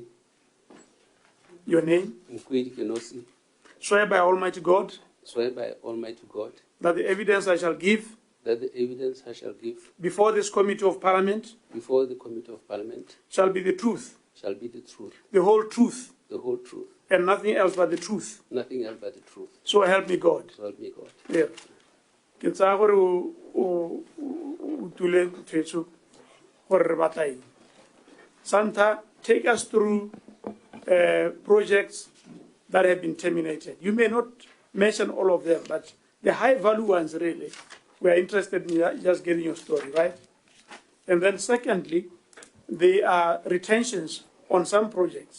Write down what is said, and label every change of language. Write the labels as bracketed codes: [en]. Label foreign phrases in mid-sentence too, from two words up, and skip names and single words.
[en] your name, swear by Almighty God, that the evidence I shall give before this Committee of Parliament shall be the truth, the whole truth, and nothing else but the truth. So help me God. So help me God. Yeah. [tn] ke tsaya gore o tule tshwetso gore re batla eng. [en] Santa, take us through projects that have been terminated. You may not mention all of them, but the high value ones really, we are interested in just getting your story, right? And then secondly, there are retentions on some projects.